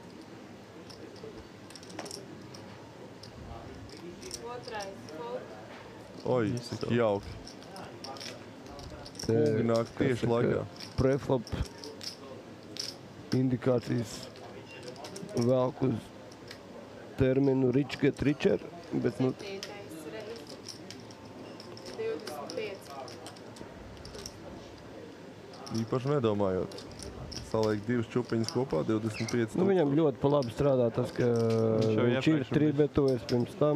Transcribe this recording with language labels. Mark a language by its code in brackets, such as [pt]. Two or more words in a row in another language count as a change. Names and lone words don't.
[lv] 2. fold. Oj, cik jauki. Kungi nāk tieši laikā. Preflop indikācijas velk uz terminu [en] rich get richer, [lv] bet 7. reizes 25. Īpaši nedomājot. Saliek divas čupiņas kopā, 25. Nu, viņam ļoti pa labi strādā tas, ka viņš ir trībetojas pirms tam.